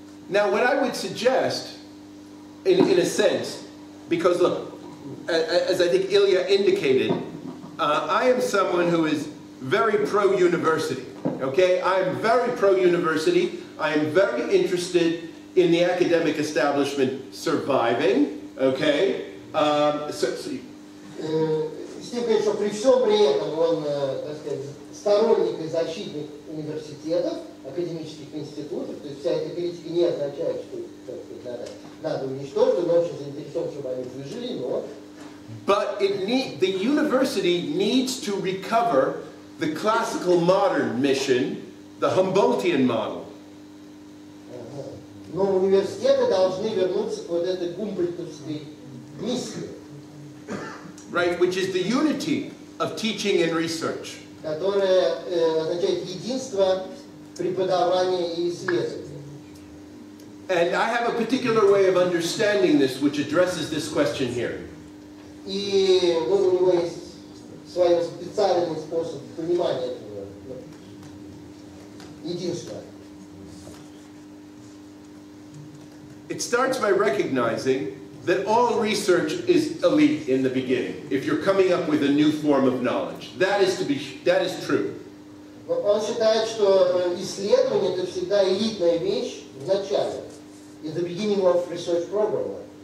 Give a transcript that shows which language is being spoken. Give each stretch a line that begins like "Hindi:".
English: Now, what I would suggest, in a sense, because look, as I think Ilya indicated, I am someone who is very pro-university, okay? I am very pro-university. I am very interested in the academic establishment surviving, okay?
Russian: С тем, конечно, при всем при этом он, так сказать, сторонник и защитник университетов, академических институтов, то есть вся эта критика не означает, что, так сказать, надо уничтожить, он очень заинтересован, чтобы они выжили, но...
English: But the university needs to recover the classical modern mission, the Humboldtian model.
Russian: Но университеты должны вернуться к вот этой гумбольдтовской миссии.
English: Right, which is the unity of teaching and research.
Russian: Которая означает единство преподавания и исследования.
English: And I have a particular way of understanding this which addresses this question here.
Russian: И у него есть свой специальный способ понимания этого единства.
English: It starts by recognizing that all research is elite in the beginning, if you're coming up with a new form of knowledge. That is true.
Russian: Он считает, что исследование это всегда элитная вещь в начале.
English: In the beginning of research program.